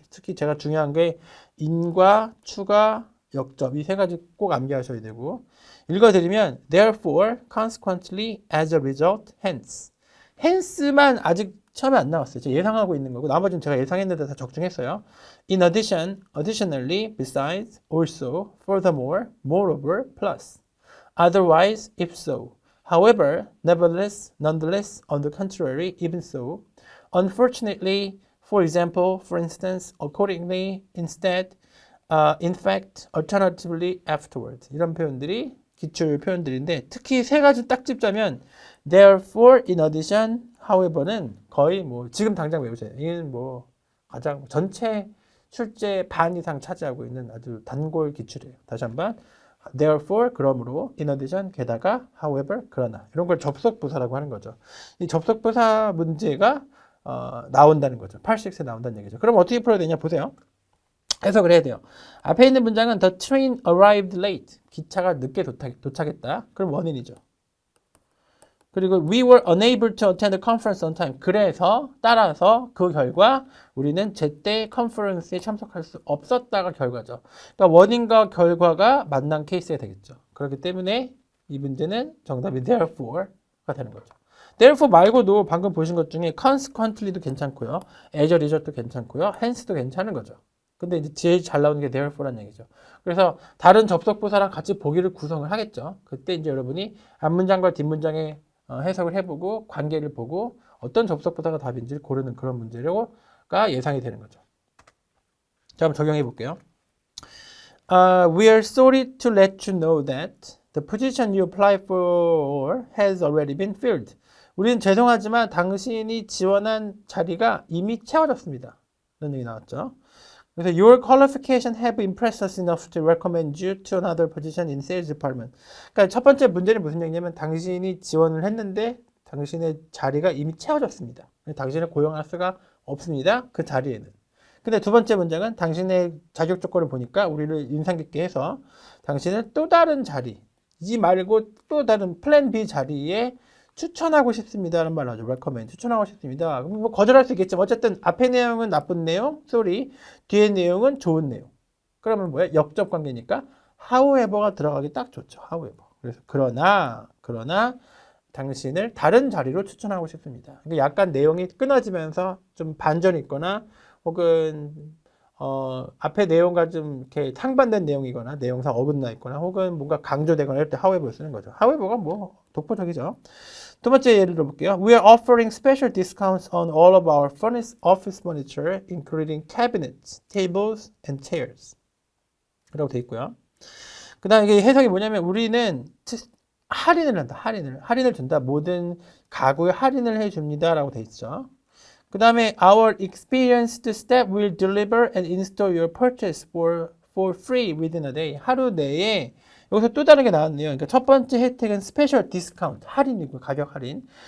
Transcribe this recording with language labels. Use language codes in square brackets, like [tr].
[ko] 특히 제가 중요한 게 인과 추가 역접 이 세 가지 꼭 암기하셔야 되고 읽어드리면 [en] therefore, consequently, as a result, hence hence [ko] 만 아직 처음에 안 나왔어요. 제가 예상하고 있는 거고 나머지는 제가 예상했는데 다 적중했어요. [en] In addition, additionally, besides, also, furthermore, moreover, plus. Otherwise, if so. However, nevertheless, nonetheless, on the contrary, even so. Unfortunately, for example, for instance, accordingly, instead, in fact, alternatively, afterward. [ko] 이런 표현들이 기출 표현들인데 특히 세 가지 딱 찝자면 [en] therefore, in addition, however [ko] 는 거의 뭐 지금 당장 외우세요. 이건 뭐 가장 전체 출제 반 이상 차지하고 있는 아주 단골 기출이에요. 다시 한번 therefore 그러므로 in addition 게다가 however 그러나 이런 걸 접속 부사라고 하는 거죠. 이 접속 부사 문제가 나온다는 거죠. 86에 나온다는 얘기죠. 그럼 어떻게 풀어야 되냐 보세요. 해석을 해야 돼요. 앞에 있는 문장은 [en] the train arrived late. [ko] 기차가 늦게 도착했다. 그럼 원인이죠. 그리고 [en] we were unable to attend the conference on time. [ko] 그래서 따라서 그 결과 우리는 제때 컨퍼런스에 참석할 수 없었다가 결과죠. 그러니까 원인과 결과가 만난 케이스가 되겠죠. 그렇기 때문에 이 문제는 정답이 therefore가 되는 거죠. therefore 말고도 방금 보신 것 중에 consequently도 괜찮고요. as a result도 괜찮고요. hence도 괜찮은 거죠. 근데 이제 제일 잘 나오는 게 therefore라는 얘기죠. 그래서 다른 접속부사랑 같이 보기를 구성을 하겠죠. 그때 이제 여러분이 앞문장과 뒷문장의 해석을 해보고 관계를 보고 어떤 접속부사가 답인지를 고르는 그런 문제가 예상이 되는 거죠. 자, 한번 적용해 볼게요. [en] We are sorry to let you know that the position you apply for has already been filled. [ko] 우리는 죄송하지만 당신이 지원한 자리가 이미 채워졌습니다. 이런 얘기 나왔죠. 그래서 [en] your qualification have impressed us enough to recommend you to another position in sales department. [ko] 그러니까 첫 번째 문제는 무슨 얘기냐면 당신이 지원을 했는데 당신의 자리가 이미 채워졌습니다. 당신을 고용할 수가 없습니다. 그 자리에는. 근데 두 번째 문장은 당신의 자격 조건을 보니까 우리를 인상 깊게 해서 당신을 또 다른 자리, 이 말고 또 다른 플랜 B 자리에 추천하고 싶습니다라는 말을 하죠. recommend. 추천하고 싶습니다. 뭐 거절할 수 있겠지만 어쨌든 앞에 내용은 나쁜 내용, sorry. 뒤에 내용은 좋은 내용. 그러면 뭐야? 역접 관계니까 however가 들어가기 딱 좋죠. [en] however. [ko] 그래서 그러나 당신을 다른 자리로 추천하고 싶습니다. 그러니까 약간 내용이 끊어지면서 좀 반전이 있거나 혹은 앞에 내용과 좀 이렇게 상반된 내용이거나 내용상 어긋나 있거나 혹은 뭔가 강조되거나 할 때 however 쓰는 거죠. however가 뭐 독보적이죠. 두 번째 예를 들어볼게요. [en] We are offering special discounts on all of our office furniture, including cabinets, tables, and chairs. [ko] 라고 돼 있고요. 그 다음에 이게 해석이 뭐냐면 우리는 할인을 한다. 할인을 준다. 모든 가구에 할인을 해줍니다. 라고 돼 있죠. [en] 그 다음에 Our experienced staff will deliver and install your purchase for free within a day. [ko] 하루 내에 여기서 또 다른 게 나왔네요. 그러니까 첫 번째 혜택은 스페셜 디스카운트, 할인이고 가격 할인.